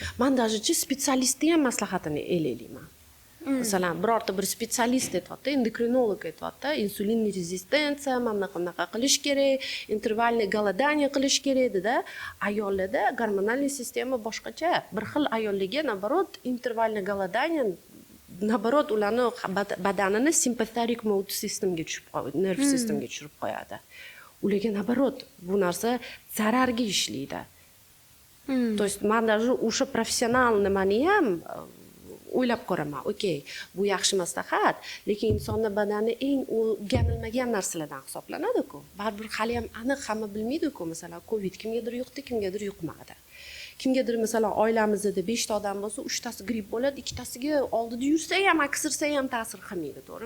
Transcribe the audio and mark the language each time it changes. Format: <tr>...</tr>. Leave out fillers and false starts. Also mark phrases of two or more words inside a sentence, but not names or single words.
<uz>Men даже spetsialistni ham maslahatini elayman. Masalan, birorta bir spetsialist aytayapti, endokrinolog aytayapti, insulin rezistensiya, mana qanaqa qilish kerak,</uz> <ru>интервальный голодание</ru> <uz>qilish kerak dedi-da. Ayollarda gormonal sistema boshqacha. Bir xil ayollarga</uz> <ru>наоборот интервальный голодание наоборот</ru> <uz>ularni badanini</uz> <en>sympathetic mode</en> <uz>sistemga tushib qo'yadi, nerv sistemga tushirib qo'yadi. Ularga наоборот bu narsa zararga ishlaydi.</uz> <ru>То есть</ru> <uz>men даже o'sha professional nimani ham o'ylab ko'raman. Okey, bu yaxshi maslahat, lekin insonning badani eng o'rganilmagan narsalardan hisoblanadi-ku. Baribir hali ham aniq hamma bilmaydi-ku. Masalan, Covid kimgadir yuqdi, kimgadir yuqmadi. Kimgadir masalan oilamizda 5 ta odam bo'lsa, 3 tasi gripp bo'ladi, 2 tasiga oldida yursa ham, aksirsa ham ta'sir qilmaydi, to'g'rimi?</uz>